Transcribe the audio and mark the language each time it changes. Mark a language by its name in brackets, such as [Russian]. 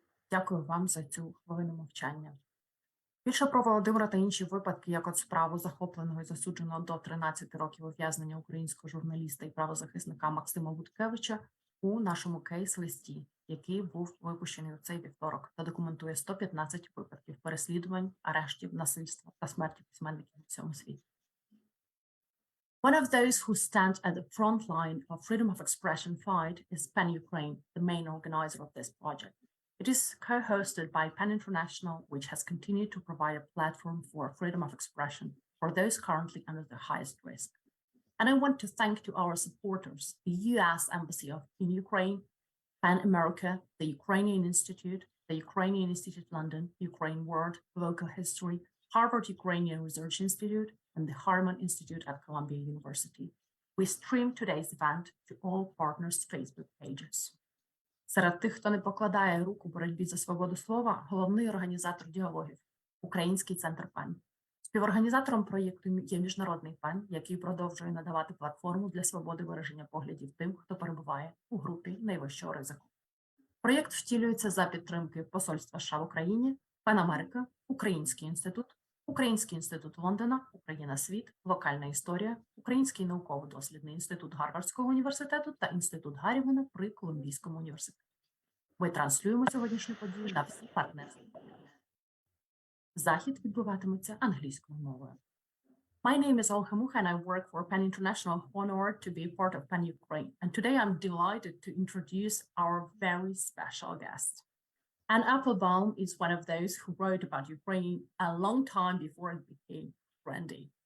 [Ukrainian] Дякую вам за цю хвилину мовчання. Більше про Володимира та інші випадки, як от справу захопленого і засудженого до 13 років ув'язнення українського журналіста і правозахисника Максима Буткевича у нашому кейс-листі, який був випущений у цей вівторок та документує 115 випадків переслідувань, арештів, насильства та смерті письменників у всьому світі. [English] One of those who stand at the front line of freedom of expression fight is PEN Ukraine, the main organizer of this project. It is co-hosted by PEN International, which has continued to provide a platform for freedom of expression for those currently under the highest risk. And I want to thank to our supporters, the US Embassy in Ukraine, PEN America, the Ukrainian Institute, the Ukrainian Institute London, Ukraine World, Local History, Harvard Ukrainian Research Institute, and the Harman Institute at Columbia University. We stream today's event to all partners' Facebook pages. [Ukrainian] Серед тих, хто не покладає рук у боротьбі за свободу слова, головний організатор діалогів – Український центр ПЕН. Співорганізатором проєкту є Міжнародний ПЕН, який продовжує надавати платформу для свободи вираження поглядів тим, хто перебуває у групі найвищого ризику. Проєкт втілюється за підтримки Посольства США в Україні, ПЕН Америка, Український інститут Лондона, Україна Світ, Локальна історія, Український науково-дослідний інститут Гарвардського університету та інститут Гаррівана при Колумбійському університеті. Ми транслюємо сьогоднішню подію на всі партнерські. Захід відбуватиметься англійською мовою. [English] My name is Olha Mukha and I work for PEN International, honored to be part of PEN Ukraine. And today I'm delighted to introduce our very special guest. And Applebaum is one of those who wrote about Ukraine a long time before it became trendy.